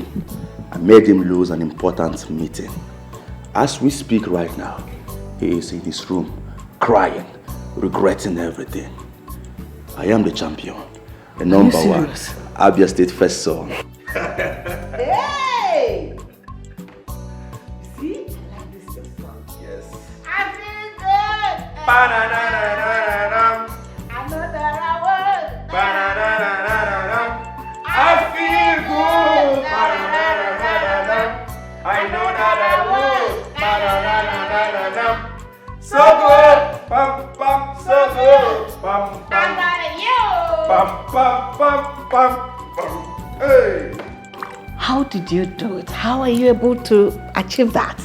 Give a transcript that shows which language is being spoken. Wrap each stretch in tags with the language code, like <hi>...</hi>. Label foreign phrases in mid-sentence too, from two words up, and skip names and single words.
<en>I made him lose an important meeting. As we speak right now, he is in his room, crying, regretting everything. I am the champion, the number one, Abia State first son. Hey! See? I like this song. Yes. I feel good. Ba-na-na-na-na-na. I know that I would. Ba-na-na-na-na-na. I feel good. Ba-na-na-na-na-na. I know that I would. Ba-na-na-na-na-na. So good. Pam pam. So good. Pam pam. Pam pam pam pam pam. Hey. How did you do it? How are you able to achieve that?</en>